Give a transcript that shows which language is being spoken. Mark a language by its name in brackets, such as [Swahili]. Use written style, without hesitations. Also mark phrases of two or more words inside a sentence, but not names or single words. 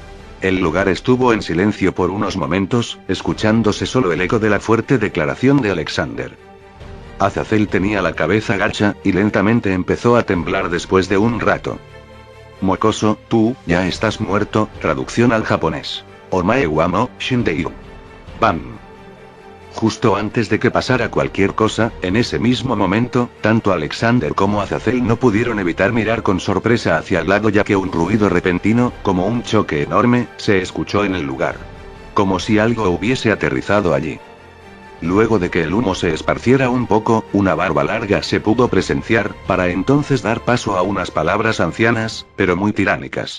[Spanish] El lugar estuvo en silencio por unos momentos, escuchándose solo el eco de la fuerte declaración de Alexander. Azazel tenía la cabeza gacha, y lentamente empezó a temblar después de un rato. Mocoso, tú, ya estás muerto, traducción al japonés. [Japanese] お前はもう、死んでいる. [Spanish] Bam. Justo antes de que pasara cualquier cosa, en ese mismo momento, tanto Alexander como Azazel no pudieron evitar mirar con sorpresa hacia el lado ya que un ruido repentino, como un choque enorme, se escuchó en el lugar. Como si algo hubiese aterrizado allí. Luego de que el humo se esparciera un poco, una barba larga se pudo presenciar, para entonces dar paso a unas palabras ancianas, pero muy tiránicas.